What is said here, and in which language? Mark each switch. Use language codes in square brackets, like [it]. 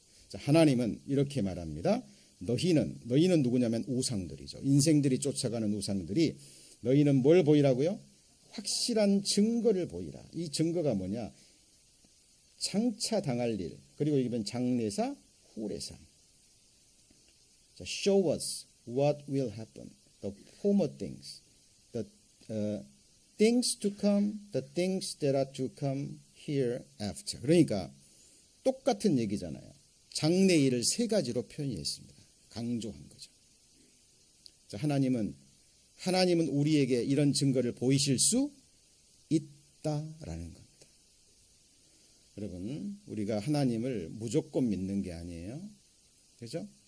[ko] 자, 하나님은 이렇게 말합니다. 너희는 누구냐면 우상들이죠. 인생들이 쫓아가는 우상들이 너희는 뭘 보이라고요? 확실한 증거를 보이라. 이 증거가 뭐냐? 장차 당할 일. 그리고 이건 장래사, 후래사. [en] 자, show us what will happen. The former things. The things to come. The things that are to come hereafter. [ko] 그러니까 똑같은 얘기잖아요. 장래 일을 세 가지로 표현했습니다. 강조한 거죠. 자, 하나님은 우리에게 이런 증거를 보이실 수 있다라는 겁니다. 여러분, 우리가 하나님을 무조건 믿는 게 아니에요. 그렇죠?